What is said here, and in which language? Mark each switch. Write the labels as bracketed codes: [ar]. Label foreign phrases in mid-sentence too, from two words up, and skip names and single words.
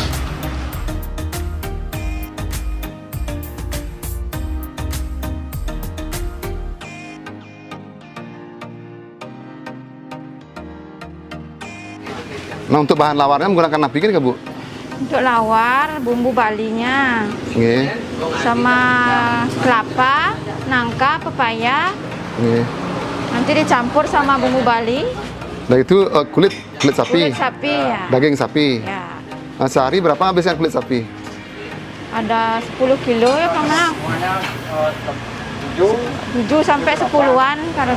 [id] Nah, untuk bahan lawarnya menggunakan apa kan, Bu? Untuk lawar, bumbu Balinya. Nggih. Sama kelapa, nangka, pepaya. Nggih. Nanti dicampur sama bumbu Bali. Nah, itu kulit sapi. Kulit sapi ya. Daging sapi. Ya. Nah, sehari berapa habisnya kulit sapi? Ada 10 kilo ya Kamang. 7 sampai 10-an kalau